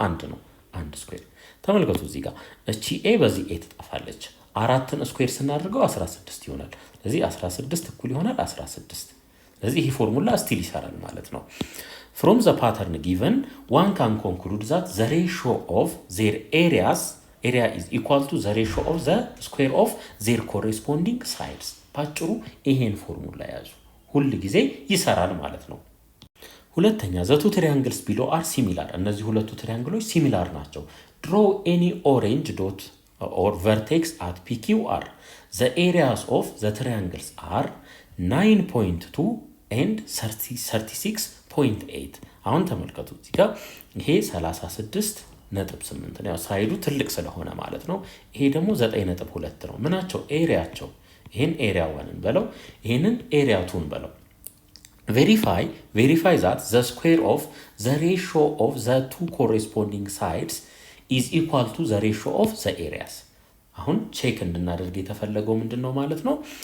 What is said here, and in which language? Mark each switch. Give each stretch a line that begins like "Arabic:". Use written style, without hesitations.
Amharic: 1 ነው። 1 ስኩዌር። ተመልከቱ እዚህ ጋር እቺ ኤ በዚህ ኤ ትጠፋለች። 4ን ስኩዌር ስናደርገው 16 ይሆናል። ስለዚህ 16 እኩል ይሆናል 16። ስለዚህ ይሄ ፎርሙላ ስቲል ይሰራል ማለት ነው።
English: from the pattern given one can conclude that the ratio of their area is equal to the ratio of the square of their corresponding sides.
Amharic: ባጭሩ ይሄን ፎርሙላ ያዙ፣ ሁል ጊዜ ይሰራል ማለት ነው። ሁለተኛ
English: the two triangles below are similar.
Amharic: እነዚህ ሁለቱ ትሪያንግሎች ሲሚላር ናቸው።
English: draw any orange dot or vertex at PQR. The areas of the triangles are 9.2 and 36.8.
Amharic: አሁን ተመልከቱ እዚህ ጋር ይሄ 36.8 ነው፣ ሳይዱ ትልቅ ስለሆነ ማለት ነው። ይሄ ደግሞ 9.2 ነው። ምናቸው? ኤሪያቸው። ይሄን ኤሪያ 1 በለው፣ ይሄንን ኤሪያ 2 በለው።
English: verify that the square of the ratio of the two corresponding sides is equal to the ratio of the areas.
Amharic: አሁን ቼክ እንድናደርግ የተፈለገው ምንድነው ማለት ነው?